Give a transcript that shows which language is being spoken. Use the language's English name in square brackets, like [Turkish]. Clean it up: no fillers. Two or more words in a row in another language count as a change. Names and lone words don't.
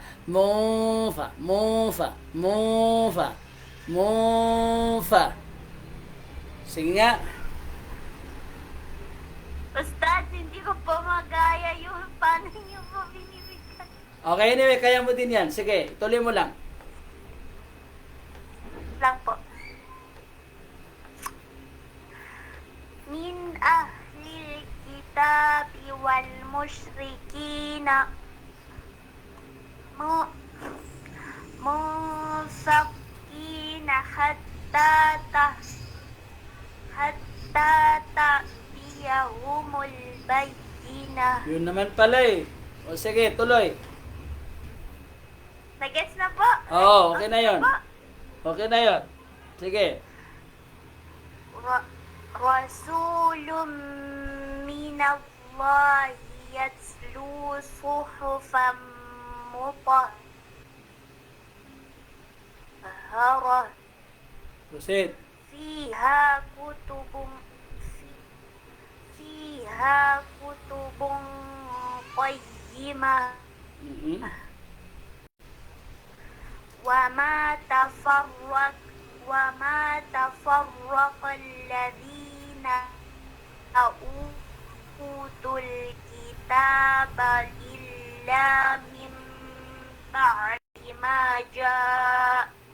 [Filipino] Mo fa. Sige nga. Ustad, hindi ko po magaya yung paano niyo po binibigyan. [English] Okay, anyway, [Filipino] kaya mo din yan. Sige, tuloy mo lang. Lang po. [Arabic] من أهل الكتاب والمشركين منفكين حتى تأتيهم البينة. [Filipino] Yun naman pala eh. O sige, tuloy. Nagets na po? Oo, okay na yun. po? Okay na yun. Sige. [Arabic] رسول من الله يتلو صحفا مطهرة Proceed. فيها كتب فيها كتب قيمة Mhm. وما تفرق الذين أوتوا الكتاب إلا من بعد ما جاء